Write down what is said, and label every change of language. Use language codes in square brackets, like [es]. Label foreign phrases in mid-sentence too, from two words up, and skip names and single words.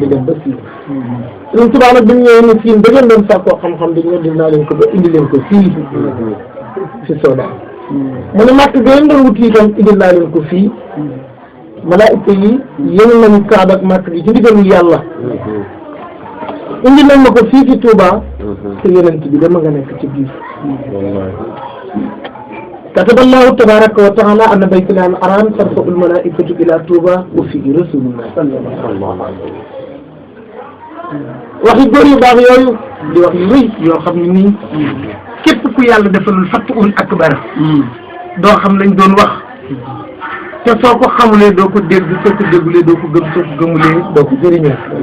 [wo] dem ba siin Sëriñ Tuubaa nag bi ñu ñëwee ni siin da ngeen doon sàkkoo xam-xam di ñëw dinaa leen ko ba indi leen ko fii si Soodaan mu ne màkk ga ngeen doon wuti itam indi naa leen ko fii malaayika yi yéen nañu Kaaba ak màkk gi ci ndigalu yàlla indi nañ ma ko fii ci Touba te yonent bi dama nga nekk ci biir [ar] كتب الله تبارك وتعالى أن بيت الله الحرام ترفع الملائكة إلى طوبى وفيه رسول الله صلى الله عليه وسلم [wo] waxi góor yu baax yooyu di wax yu rëy yoo xam ne nii képp ku yàlla defalul fattuul akbar doo xam lañ doon wax te soo ko xamulee doo ko dégg soo ko déggulee doo ko gëm soo ko gëmulee doo ko jëriñoo